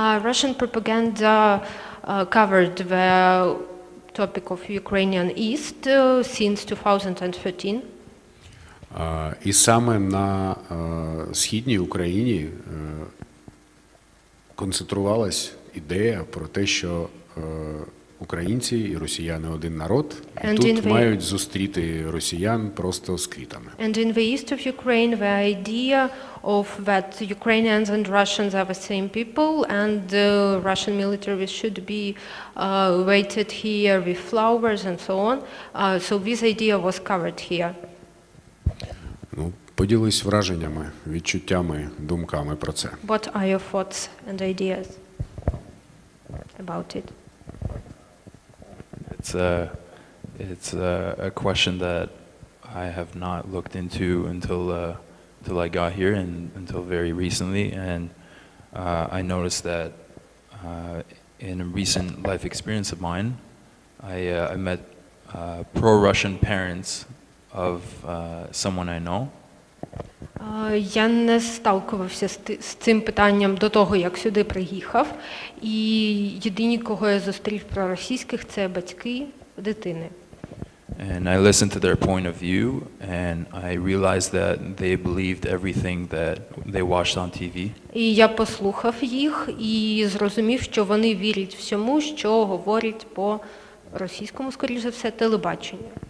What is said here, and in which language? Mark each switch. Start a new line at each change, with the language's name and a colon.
English: Russian propaganda covered the topic of Ukrainian East since 2013.
Ukrainian: І саме на Східній Україні концентрувалась ідея про те, що українці і росіяни один народ, і тут мають зустріти росіян просто з квітами.
English: And in the east of Ukraine, the idea of that Ukrainians and Russians are the same people, and the Russian military should be waited here with flowers and so on. So this idea was covered here.
Ukrainian: Ну, поділись враженнями, відчуттями, думками про це.
English: What are your thoughts and ideas about it? It's a question that I have not looked into until I got here and until very recently, and I noticed that in a recent life experience of mine, I met pro-Russian parents of someone I know.
Ukrainian: Я не сталкувався з цим питанням до того, як сюди приїхав. І єдині, кого я зустрів проросійських, це батьки дитини.
English: And I listened to their point of view, and I realized that they believed everything that they watched on TV.
Ukrainian: І я послухав їх і зрозумів, що вони вірять всьому, що говорять по російському, скоріш за все, телебаченню.